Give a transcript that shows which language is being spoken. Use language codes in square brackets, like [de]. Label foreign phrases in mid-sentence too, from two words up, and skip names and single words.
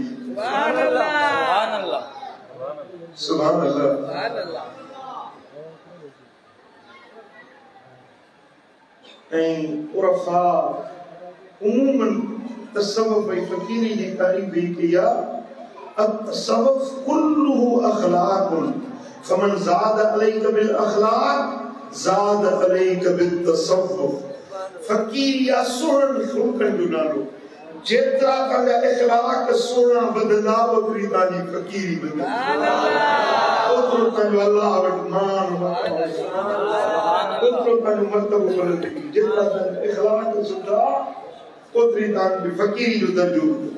[ar] سبحان الله سبحان الله. ऐं उरफ़ा उमूमन तसव्वुफ ऐं फ़क़ीरी जी तारीफ़ ही कई आहे التصوف كله أخلاق فمن زاد عليك بالأخلاق زاد عليك بالتصوف. [sd] फ़क़ीरी या सुहिणनि ख़ुल्क़नि जो नालो जेतिरा तव्हांजा इख़लाक़ सुहिणा वधंदा ओतिरी तव्हांजी फ़क़ीरी वधंदी ओतिरो तव्हांजो अल्लाह वटि मान ओतिरो तव्हांजो मर्तबो बुलंद जेतिरा तव्हांजा इख़लाक़ सुठा ओतिरी तव्हांजी फ़क़ीरी जो दर्जो।